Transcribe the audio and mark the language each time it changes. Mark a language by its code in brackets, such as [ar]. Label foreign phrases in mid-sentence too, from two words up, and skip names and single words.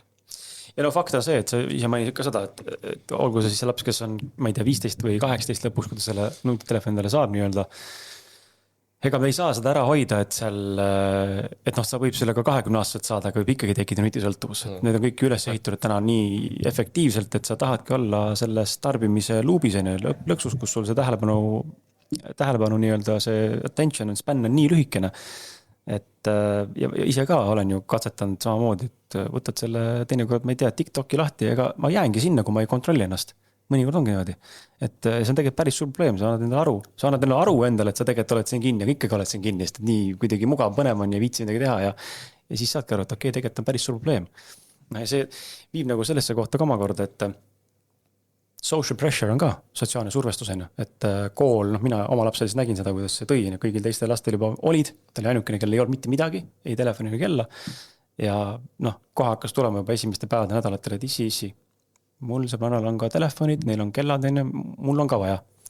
[et] Ja fakt on see, et sa ise mainisid ka seda, et olgu see siis see laps, kes on, ma ei tea, 15 või 18 lõpus, kui ta selle nutitelefoni saab nii-öelda, ega me ei saa seda ära hoida, et seal, et sa võib sellega 20-aastaselt saada, aga võib ikkagi tekkida nutisõltuvus. Need on kõik üles ehitunud täna nii efektiivselt, et sa tahadki olla selles tarbimise luubis lõksus, kus sul see tähelepanu nii-öelda see [en] attention span [et] on nii lühikene. Et ja ise ka olen ju katsetanud samamoodi, et võtad selle teinekord, ma ei tea, TikToki lahti, ega ma jäängi sinna, kui ma ei kontrolli ennast. Mõnikord ongi niimoodi, et see on tegelikult päris suur probleem, sa annad endale aru endale, et sa tegelikult oled siin kinni ja ikkagi oled siin kinni, sest nii kuidagi mugav, põnev on ja viitsi midagi teha ja siis saadki aru, et okei, tegelikult on päris suur probleem. See viib nagu sellesse kohta ka omakorda, et [en] social pressure [et] on ka sotsiaalne survestusena, et kool, mina oma lapsel siis nägin seda, kuidas see tõi, kõigil teistel lastel juba olid, ta oli ainukene, kellel ei olnud mitte midagi, ei telefoni ega kella ja kohe hakkas tulema juba esimeste päevade nädalatel, et issi. Mul sõbranal on ka telefonid, neil on kellad, mul on ka vaja.